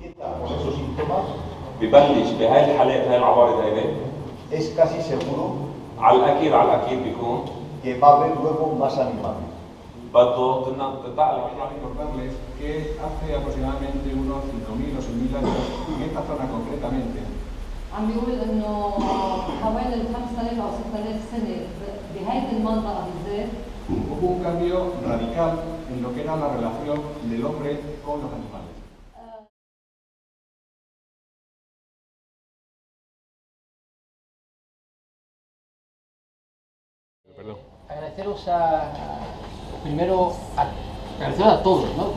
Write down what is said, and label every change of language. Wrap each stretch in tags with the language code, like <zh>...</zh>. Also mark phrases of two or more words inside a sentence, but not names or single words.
<es>Es casi seguro que va a haber luego más animales. Dato total, quería recordarles que hace aproximadamente unos 5.000 o 6.000 años, en esta zona concretamente,</es> <ar>عم بيقول انه حوالي 5000 او 6000 سنه بهيدي المنطقه بالذات</ar> <es>hubo un cambio radical en lo que era la relación del hombre con los animales. Perdón. Agradeceros primero a todos, ¿no?</es>